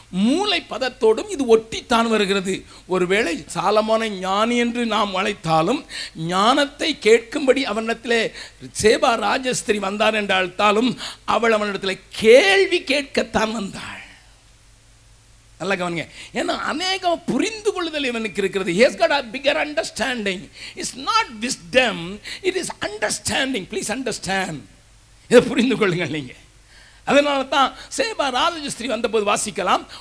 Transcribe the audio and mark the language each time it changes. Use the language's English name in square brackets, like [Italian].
[Tamil] மூளை பதத்தோடும் இது ஒட்டித்தான் வருகிறது. ஒருவேளை சாலமோனை ஞானி என்று நாம் அழைத்தாலும், ஞானத்தை கேட்கும்படி அவனிடத்தில் சேபா ராஜஸ்திரி வந்தார் என்று அழைத்தாலும், அவள் அவனிடத்தில் கேள்வி கேட்கத்தான் வந்தாள். நல்ல கவனிங்க. ஏன்னா அநேக புரிந்து கொள்ளுதல் இவனுக்கு இருக்கிறது. [English] He has got a bigger understanding. It's not wisdom, it is understanding. Please understand. [Tamil] இதை புரிந்து கொள்ளுங்கள் நீங்க. அதனால தான் சேபா ராஜஸ்திரி வந்தபோது வாசிக்கலாம்.